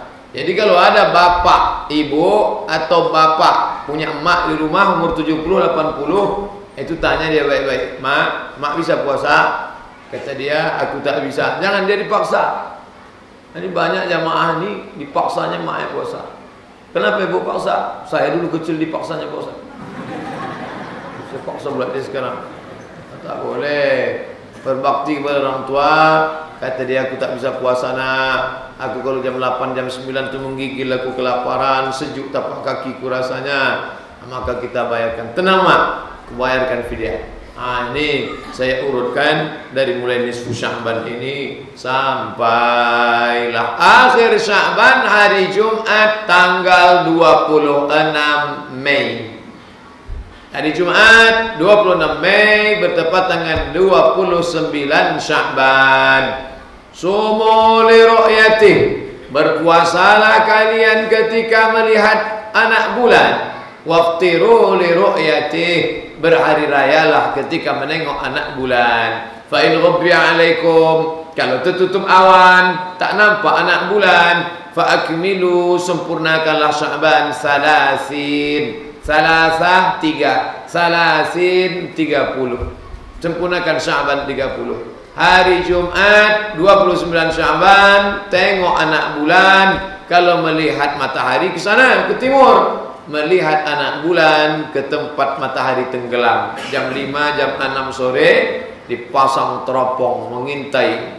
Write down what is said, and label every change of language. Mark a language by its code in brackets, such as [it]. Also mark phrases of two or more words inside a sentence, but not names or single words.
[id] Jadi kalau ada bapak, ibu atau bapak punya emak di rumah umur 70, 80, itu tanya dia baik-baik. Mak bisa puasa? Kata dia, aku tak bisa. Jangan dia dipaksa. Ini banyak jamaah ini dipaksanya mak puasa. Kenapa ibu paksa? Saya dulu kecil dipaksanya puasa. Saya paksa pula dia sekarang. Tak boleh. Berbakti kepada orang tua. Kata dia, aku tak bisa puasa nak. Aku kalau jam 8, jam 9 tu menggigil aku kelaparan. Sejuk tapak kakiku rasanya. Maka kita bayarkan. Tenang mak, bayarkan fidyah. Ini saya urutkan dari mulai nisfu Sya'ban ini sampailah akhir Sya'ban, hari Jumat tanggal 26 Mei. Hari Jumat 26 Mei bertepat dengan 29 Sya'ban. [ar] صوموا لرؤيته, [id] berpuasalah kalian ketika melihat anak bulan. [ar] وأفطروا لرؤيته, [id] berhari rayalah ketika menengok anak bulan. [ar] فإن غبي عليكم, [id] kalau tertutup awan tak nampak anak bulan, [ar] فأكملوا, [id] sempurnakanlah Sya'ban salasin. Salasah 3, salasin 30. Sempurnakan Sya'ban 30. Hari Jumat 29 Sya'ban tengok anak bulan. Kalau melihat matahari ke sana, ke timur, melihat anak bulan ke tempat matahari tenggelam. Jam 5, jam 6 sore dipasang teropong mengintai.